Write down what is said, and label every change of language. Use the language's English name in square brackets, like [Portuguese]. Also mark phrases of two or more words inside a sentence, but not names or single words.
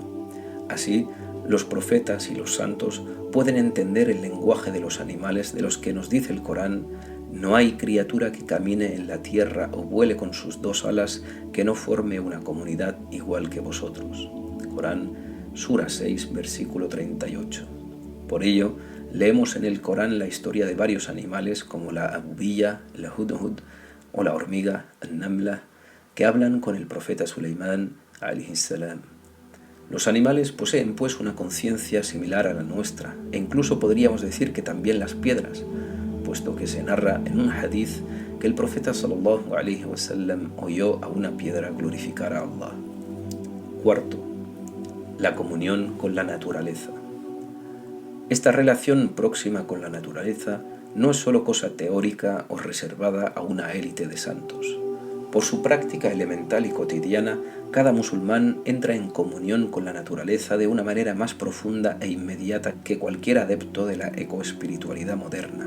[Spanish] Así, los profetas y los santos pueden entender el lenguaje de los animales de los que nos dice el Corán: no hay criatura que camine en la tierra o vuele con sus dos alas que no forme una comunidad igual que vosotros. Corán, Sura 6, versículo 38. Por ello, leemos en el Corán la historia de varios animales como la abubilla, la hudhud o la hormiga, al-namla, que hablan con el profeta Suleimán, [Arabic] عليه السلام. [Spanish] Los animales poseen pues una conciencia similar a la nuestra, e incluso podríamos decir que también las piedras, puesto que se narra en un hadith que el profeta [Arabic] صلى الله عليه وسلم [Spanish] oyó a una piedra glorificar a Allah. Cuarto, la comunión con la naturaleza. Esta relación próxima con la naturaleza no es solo cosa teórica o reservada a una élite de santos. Por su práctica elemental y cotidiana, cada musulmán entra en comunión con la naturaleza de una manera más profunda e inmediata que cualquier adepto de la ecoespiritualidad moderna.